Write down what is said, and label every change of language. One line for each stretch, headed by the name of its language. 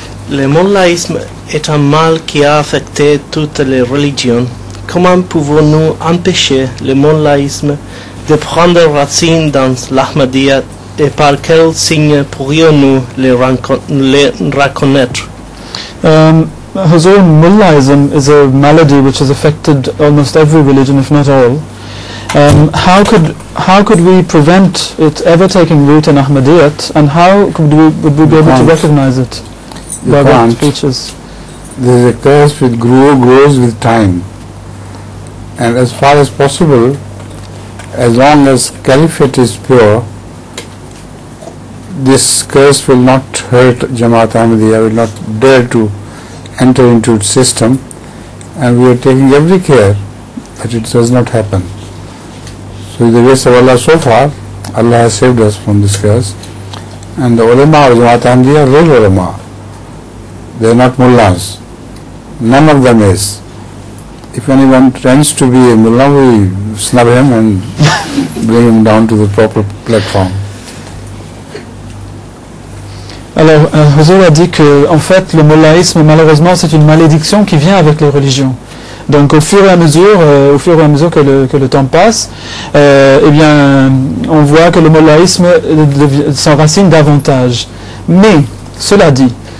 French: Le mollaïsme est un mal qui a affecté toutes les religions. Comment pouvons-nous empêcher le mollaïsme de prendre racine dans l'Ahmadiyya et par quels signes pourrions-nous les reconnaître?
English: Huzur, Mullaism is a malady which has affected almost every religion, if not all. How could we prevent it ever taking root in Ahmadiyyat, and how would we be able to recognize it? By what features? There is a curse which grows with time, and as far as possible, as long as caliphate is pure, this curse will not hurt Jamaat Ahmadiyya, will not dare to enter into its system, and we are taking every care that it does not happen. So with the grace of Allah so far, Allah has saved us from this curse, and the ulama of Jamaat Ahmadiyya are real ulama. They are not mullahs. None of them is. If anyone tends to be a mullah, we snub him and bring him down to the proper platform.
French: Alors, Huzur a dit que, en fait, le mollaïsme, malheureusement, c'est une malédiction qui vient avec les religions. Donc, au fur et à mesure que le temps passe, eh bien, on voit que le mollaïsme s'enracine davantage. Mais, cela dit,